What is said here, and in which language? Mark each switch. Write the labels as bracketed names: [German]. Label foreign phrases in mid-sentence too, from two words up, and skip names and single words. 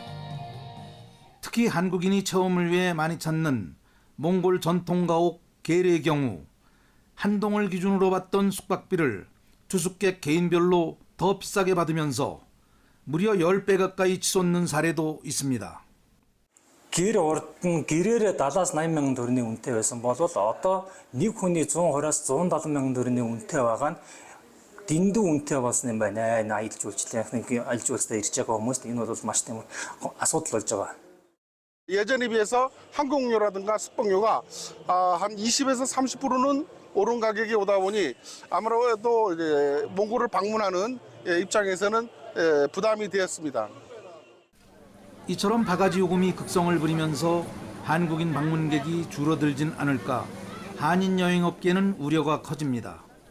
[Korean] 특히 한국인이 체험을 위해 많이 찾는 몽골 전통 가옥 게레의 경우 한동을 기준으로 받던 숙박비를 투숙객 개인별로 더 비싸게 받으면서 무려 10배 가까이 치솟는 사례도 있습니다. [Mongolian] Гэр урд нь гэрээрээ 70-80 мянган төгрөгийн үнэтэй байсан бол одоо нэг хүний 120-аас 170 мянган төгрөгийн үнэтэй байгаа нь дэндүү үнэтэй болсон юм байна. Аялал жуулчлалын аялал жуулчлалд ирж байгаа хүмүүст энэ бол маш тийм асуудал болж байгаа. [Korean] 예전에 비해서 항공료라든가 숙박료가 한 20에서 30%는 오른 가격이 오다 보니 아무래도 이제 몽골을 방문하는 입장에서는 부담이 되었습니다. 이처럼 바가지 요금이 극성을 부리면서 한국인 방문객이 줄어들진 않을까 한인 여행업계는 우려가 커집니다.